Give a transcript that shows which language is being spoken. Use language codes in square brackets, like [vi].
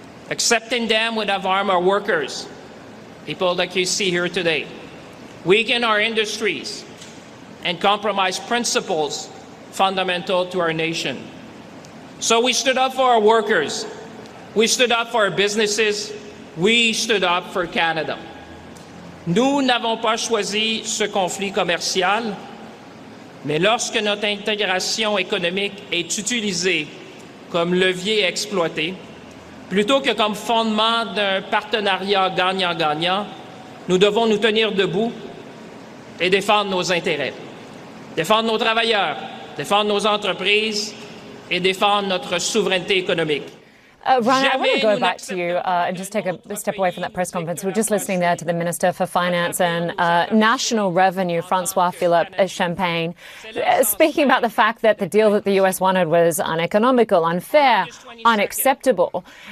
[en] Accepting them would have harmed our workers, people like you see here today, weaken our industries, and compromise principles fundamental to our nation. So we stood up for our workers, we stood up for our businesses, we stood up for Canada. [fr] Nous n'avons pas choisi ce conflit commercial, mais lorsque notre intégration économique est utilisée comme levier exploité, plutôt que comme fondement d'un partenariat gagnant-gagnant, nous devons nous tenir debout et défendre nos intérêts, défendre nos travailleurs, défendre nos entreprises et défendre notre souveraineté économique. [en] Ryan, I want to go back to you and just take a step away from that press conference. We're just listening there to the Minister for Finance and National Revenue, François-Philippe Champagne, speaking about the fact that the deal that the U.S. wanted was uneconomical, unfair, unacceptable.